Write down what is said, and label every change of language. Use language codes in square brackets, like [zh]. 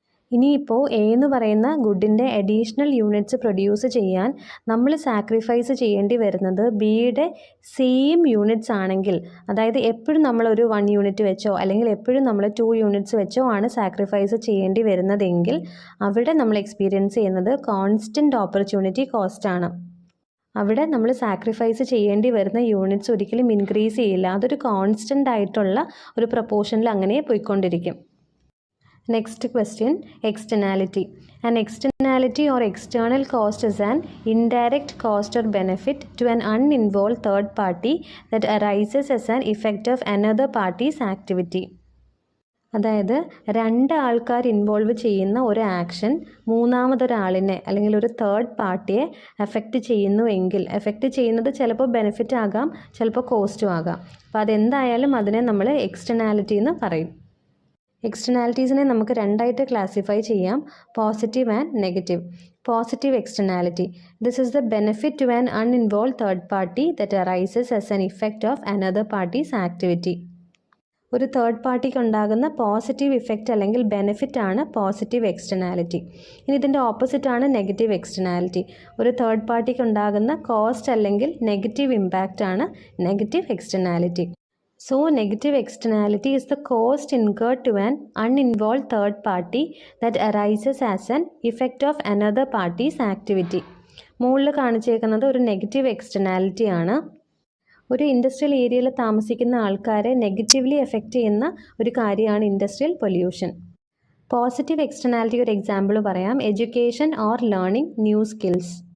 [ml] ഇനിയിപ്പോൾ എ എന്ന് പറയുന്ന ഗുഡിൻ്റെ അഡീഷണൽ യൂണിറ്റ്സ് പ്രൊഡ്യൂസ് ചെയ്യാൻ നമ്മൾ സാക്രിഫൈസ് ചെയ്യേണ്ടി വരുന്നത് ബിയുടെ സെയിം യൂണിറ്റ്സ് ആണെങ്കിൽ, അതായത് എപ്പോഴും നമ്മളൊരു 1 യൂണിറ്റ് വെച്ചോ അല്ലെങ്കിൽ എപ്പോഴും നമ്മൾ 2 യൂണിറ്റ്സ് വെച്ചോ ആണ് സാക്രിഫൈസ് ചെയ്യേണ്ടി വരുന്നതെങ്കിൽ അവിടെ നമ്മൾ എക്സ്പീരിയൻസ് ചെയ്യുന്നത് കോൺസ്റ്റൻറ്റ് ഓപ്പർച്യൂണിറ്റി കോസ്റ്റ് ആണ്. അവിടെ നമ്മൾ സാക്രിഫൈസ് ചെയ്യേണ്ടി വരുന്ന യൂണിറ്റ്സ് ഒരിക്കലും ഇൻക്രീസ് ചെയ്യില്ല. അതൊരു കോൺസ്റ്റൻ്റ് ആയിട്ടുള്ള ഒരു പ്രൊപ്പോർഷനിൽ അങ്ങനെ പോയിക്കൊണ്ടിരിക്കും. [en] Next question, externality. An externality or external cost is an indirect cost or benefit to an uninvolved third party that arises as an effect of another party's activity. [ml] അതായത് 2 ആൾക്കാർ involve ചെയ്യുന്ന ഒരു ആക്ഷൻ മൂന്നാമതൊരാളിനെ അല്ലെങ്കിൽ ഒരു തേർഡ് പാർട്ടിയെ effect ചെയ്യുന്നുവെങ്കിൽ, effect ചെയ്യുന്നത് ചിലപ്പോൾ ബെനിഫിറ്റ് ആകാം, ചിലപ്പോൾ കോസ്റ്റും ആകാം. അപ്പോൾ അതെന്തായാലും അതിനെ നമ്മൾ എക്സ്റ്റേണാലിറ്റി എന്ന് പറയും. എക്സ്റ്റേണാലിറ്റീസിനെ നമുക്ക് 2 ആയിട്ട് ക്ലാസിഫൈ ചെയ്യാം, positive and negative. [en] Positive externality, this is the benefit to an uninvolved third party that arises as an effect of another party's activity. [ml] ഒരു തേർഡ് പാർട്ടിക്ക് ഉണ്ടാകുന്ന പോസിറ്റീവ് ഇഫക്റ്റ് അല്ലെങ്കിൽ ബെനിഫിറ്റ് ആണ് പോസിറ്റീവ് എക്സ്റ്റേണാലിറ്റി. ഇനി ഇതിൻ്റെ ഓപ്പോസിറ്റ് ആണ് negative externality. ഒരു third പാർട്ടിക്ക് ഉണ്ടാകുന്ന കോസ്റ്റ് അല്ലെങ്കിൽ നെഗറ്റീവ് ഇമ്പാക്റ്റ് ആണ് negative externality. [en] So, negative externality is the cost incurred to an uninvolved third party that arises as an effect of another party's activity. [ml] മുകളിൽ കാണിച്ചേക്കുന്നത് ഒരു നെഗറ്റീവ് എക്സ്റ്റേണാലിറ്റി ആണ്. ഒരു industrial ഏരിയയിൽ താമസിക്കുന്ന ആൾക്കാരെ നെഗറ്റീവ്ലി എഫക്റ്റ് ചെയ്യുന്ന ഒരു കാര്യമാണ് ഇൻഡസ്ട്രിയൽ പൊല്യൂഷൻ. പോസിറ്റീവ് എക്സ്റ്റേണാലിറ്റി ഒരു എക്സാമ്പിൾ പറയാം, [en] Education or learning new skills.